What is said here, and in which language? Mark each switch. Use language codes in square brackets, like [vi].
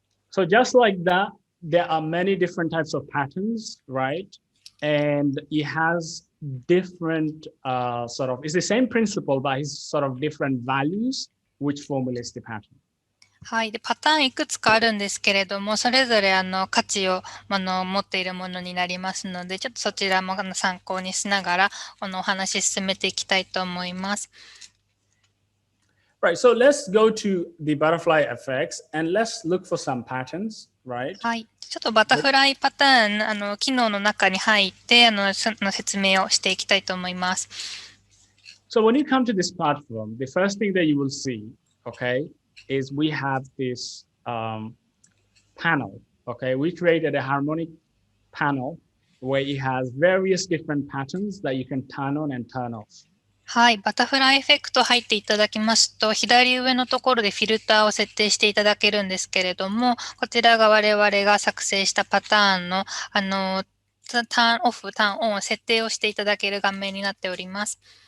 [en] So just like that, there are many different types of patterns, right? And it has different it's the same principle, but it's sort of different values which formulates the pattern. [ja] はい。で、パターンいくつかあるんですけれども、それぞれ価値を持っているものになりますので、ちょっとそちらも参考にしながら、お話進めていきたいと思います。 [en] Right. So let's go to the butterfly effects and let's look for some patterns, right? [ja] はい。ちょっとバタフライパターン、機能の中に入って、その説明をしていきたいと思います。 [en] So when you come to this platform, the first thing that you will see, okay, is we have this panel, okay? We created a harmonic panel where it has various different patterns that you can turn on and turn off. [ja] はい。バタフライエフェクト入っていただきますと、左上のところでフィルターを設定していただけるんですけれども、こちらが我々が作成したパターンの、ターンオフ、ターンオンを設定をしていただける画面になっております。